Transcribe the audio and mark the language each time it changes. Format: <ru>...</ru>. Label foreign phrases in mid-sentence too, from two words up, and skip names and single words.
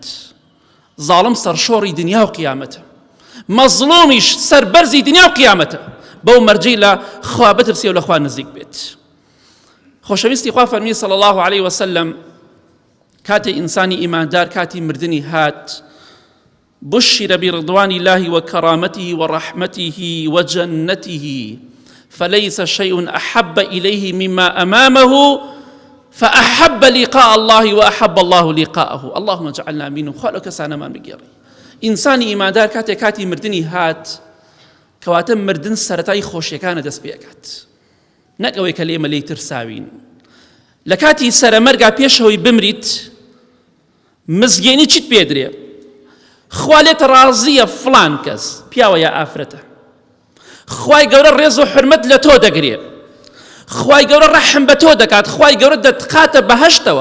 <ckb>زاڵم سەرشۆڕی دنیا و قیامەتە، مەزلومیش سەربەرزی دنیا و قیامەتە. بەو مەرجەی لە خوا بترسێ و لە خوا نزیک بێت. خۆشەویستی خوا فەرمی</ckb> <ar>صلی الله علیه وسلم</ar> <ckb>کاتێ ئینسانی ئیماندار کاتی مردنی هات،</ckb> <ar>بشر برضوان الله وكرامته ورحمته وجنته فليس شيء أحب إليه مما أمامه فأحب لقاء الله وأحب الله لقاءه. اللهم اجعلنا منهم.</ar> <ckb>خالو كسانا ما بگێڕی. ئینسانی ئیماندار کاتێ کاتی مردنی هات، کەواتە مردن سەرەتای خۆشیەکانە دەست پێکات، نەک ئەوەی کە لێمە لێی ترساوین. لە کاتی سەرەمەرگا پێشەوەی بمریت، مزگێنی چیت پێدرێ؟ خوا لێت ڕازیە فڵان کەس، پیاوە یا ئافرەتە، خوای گەورە ڕێز و حرمەت لە تۆ دەگرێ، خوای گەورە ڕەحم بە تۆ دەکات، خوای گەورە دەتقاتە بەهەشتەوە.</ckb>